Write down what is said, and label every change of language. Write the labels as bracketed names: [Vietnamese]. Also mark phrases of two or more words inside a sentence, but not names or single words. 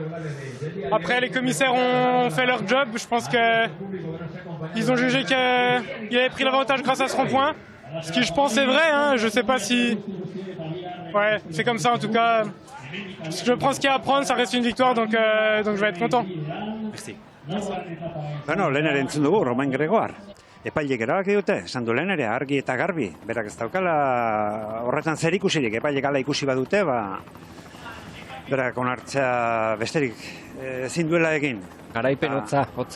[French] Après, les commissaires ont fait leur job, je pense qu'ils ont jugé qu'il avait pris l'avantage grâce à ce rond-point, ce qui je pense est vrai, hein, je sais pas si... Ouais, c'est comme ça en tout cas, je prends ce qu'il y a à prendre, ça reste une victoire, donc je vais être content. Merci. [Basque] Bueno, lehen ere entzun dugu, Romain Gregoire. Epaileek erabaki dute, esan du lehen ere, argi eta garbi. Berak ez daukala horretan zer ikusirik, epaileek ala ikusi badute, berak onartzea besterik ezin duela egin. Garaipen hotza.